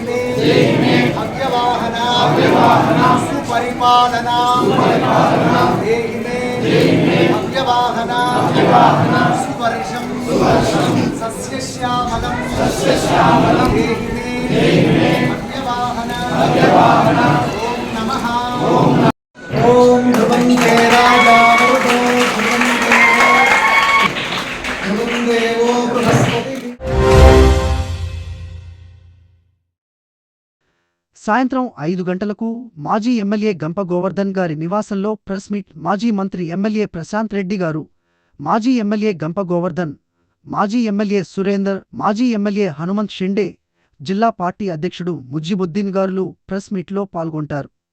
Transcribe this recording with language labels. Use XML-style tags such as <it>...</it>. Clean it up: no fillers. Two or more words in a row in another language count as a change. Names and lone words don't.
<sa>मे अव्यवाहना सुपरिपालना देहि मे अव्यवाहना सुवर्षम सस्यश्यामलं देहि मे अव्यवाहना ओम नमः ओम ध्रुवन्ते राजा ध्रुवं देवो बृहस्पति.</sa> <te>సాయంత్రం 5 గంటలకు మాజీ ఎమ్మెల్యే గంప గోవర్ధన్ గారి నివాసంలో</te> <en>press meet.</en> <te>మాజీ మంత్రి ఎమ్మెల్యే ప్రశాంత్ రెడ్డి గారు, మాజీ ఎమ్మెల్యే గంప గోవర్ధన్, మాజీ ఎమ్మెల్యే సురేందర్, మాజీ ఎమ్మెల్యే హనుమంత్ షిండే, జిల్లా పార్టీ అధ్యక్షుడు ముజ్జిబుద్దీన్ గారులు</te> <en>press meetlo</en> <te>పాల్గొంటారు.</te>